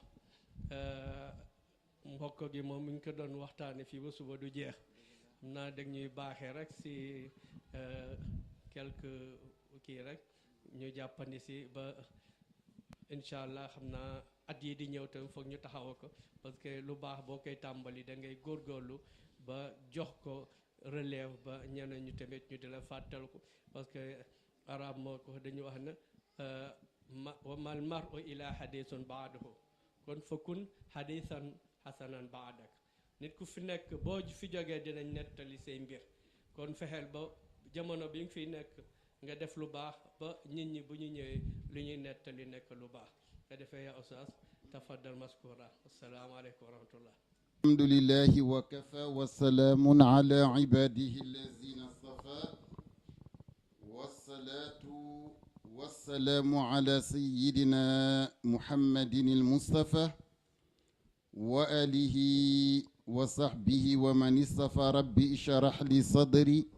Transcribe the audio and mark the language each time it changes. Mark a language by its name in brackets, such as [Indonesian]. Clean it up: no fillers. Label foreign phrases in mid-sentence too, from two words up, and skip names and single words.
[Wolof] mbokk gi moom mi ngi ko doon waxtaane fii ba suba du jeex xam naa dag ñuy baaxee rek si quelque kii rek ñu jàppandi si ba [Arabic] إن شاء الله [Wolof] xam naa at yi di ñëw tam foog ñu taxawa ko [French] parce que [Wolof] lu baax boo koy tàmbali da ngay góorgóorlu ba jox ko relève ba ñeneen ñu tamit ñu di la fàttal ko [French] parce que [Wolof] arab moo ko dañu wax ne [Arabic] وما المرء إلا حديث بعده [Wolof] kon [Arabic] فكن حديثا حسنا بعدك [Wolof] nit ku fi nekk boo fi jógee dinañ nettali say mbir kon fexeel ba jamono bi nga fiy nekk nga def lu baax ba nit ñi bu ñu ñëwee lu ñuy nettali nekk lu baax nga defee yaa [Arabic] أستاذ تفضل مشكورا السلام عليكم ورحمة الله الحمد لله وكفى وسلام على عباده الذين اصطفى والصلاة والسلام على سيدنا محمد المصطفى وآله وصحبه ومن اصطفى رب اشرح لي صدري